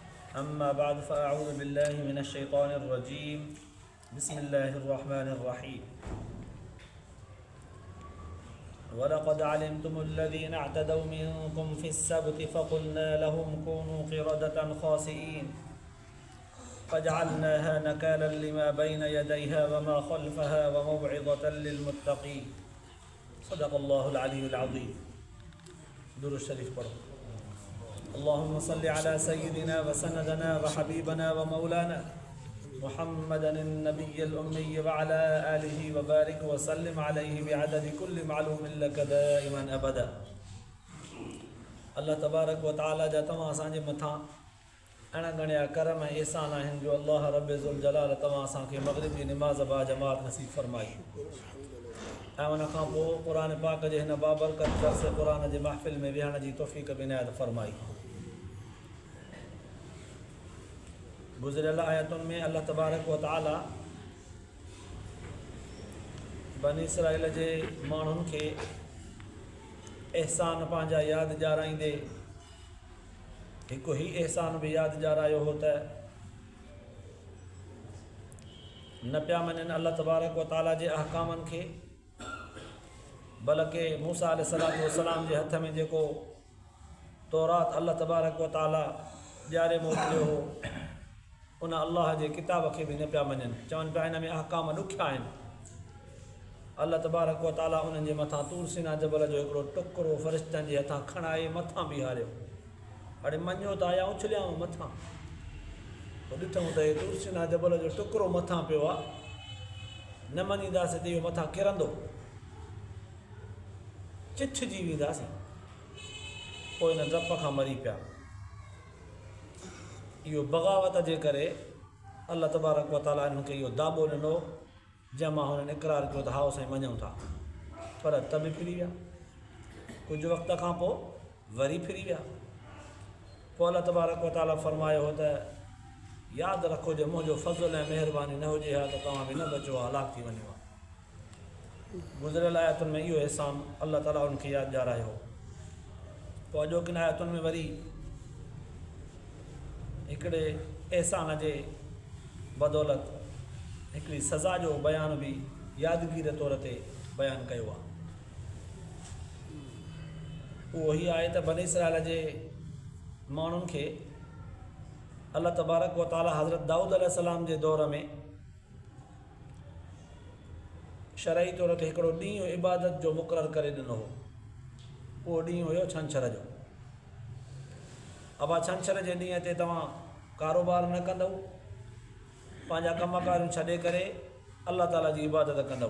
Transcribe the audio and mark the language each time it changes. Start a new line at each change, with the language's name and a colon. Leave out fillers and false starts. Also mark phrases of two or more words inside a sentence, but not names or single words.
Arabic: أما بعد فأعوذ بالله من الشيطان الرجيم بسم الله الرحمن الرحيم ولقد علمتم الذين اعتدوا منكم في السبت فقلنا لهم كونوا قردة خاسئين فجعلناها نكالا لما بين يديها وما خلفها وموعظة للمتقين. صدق الله العلي العظيم.
Sindhi: दुरूद शरीफ पढ़ो।
Arabic: اللهم صل على سيدنا وسندنا وحبيبنا ومولانا محمد النبي الأمي وعلى آله وبارك وسلم عليه بعدد كل معلوم لك دائما أبدا. الله تبارك وتعالى
Sindhi: जा तव्हां असांजे मथां अणगणिया करम ऐं एहसान आहिनि जो अल्लाह रब्बे ज़ुल जलाल तव्हां असांखे मग़रिब जी निमाज़ बा जमात नसीब फरमाई ऐं उन खां पोइ क़ुरान पाक जे हिन बाबरकत दर्स क़ुरान जे महफ़िल में विहण जी तौफ़ीक़ बि इनायत फरमाई। गुज़िरियल आयतुनि में
Arabic: الله تبارك وتعالى
Sindhi: बनी इसराइल जे माण्हुनि खे एहसान पंहिंजा यादि ॾियाराईंदे हिकु ही एहसान बि यादि ॾियारायो हो त न पिया मञनि
Arabic: الله تبارك وتعالى
Sindhi: जे अहकामनि खे, बल्कि मूसा
Arabic: عليه الصلاة والسلام
Sindhi: जे हथ में जेको तौरात
Arabic: الله تبارك وتعالى
Sindhi: ॾियारे मोकिलियो हो उन अल्लाह जे किताब खे बि न पिया मञनि। चवनि पिया हिन में अहकाम ॾुखिया आहिनि।
Arabic: الله تبارك وتعالى
Sindhi: उन्हनि जे मथां तूर सीना जबल जो हिकिड़ो टुकड़ो फ़रिश्तनि जे हथां खणाए मथां बीहारियो। हाणे मञो त या उछलियाऊं मथां, पोइ ॾिठूं त इहो तूर सीना जबल जो टुकड़ो मथां पियो आहे, न मञींदासीं त इहो मथां किरंदो, चिथजी वेंदासीं। पोइ हिन डप खां मरी पिया। इहो बग़ावत जे करे
Arabic: الله تبارك وتعالى
Sindhi: हिननि खे इहो दाॿो ॾिनो जंहिंमां हुननि इक़रार कयो त हा साईं मञूं था, पर त बि फिरी विया। कुझु वक़्त खां पोइ वरी फिरी विया। पोइ
Arabic: الله تبارك وتعالى
Sindhi: फरमायो हो त यादि रखो जो मुंहिंजो फज़ल ऐं महिरबानी न हुजे हा त तव्हां बि न बचो हा, हलाक थी वञो हा। गुज़िरियल आयतुनि में इहो एहसान अल्लाह ताला उनखे यादि ॾियारायो हो। पोइ अॼोकिन आयतुनि में वरी हिकिड़े एहसान जे बदौलत हिकिड़ी सज़ा जो बयान बि यादगीर तौर ते बयानु कयो आहे। उहो ही आहे त बनी इसराइल जे माण्हुनि खे
Arabic: الله تبارك وتعالى
Sindhi: हज़रत दाऊद अलैहिस्सलाम जे दौर में शरई तौर ते हिकिड़ो ॾींहुं इबादत जो मुक़ररु करे ॾिनो हो। उहो ॾींहुं हुयो छंछर जो। अबा छंछर जे ॾींहं ते तव्हां कारोबार न कंदव, पंहिंजा कमकारियूं छॾे करे अल्लाह ताला जी इबादत कंदव।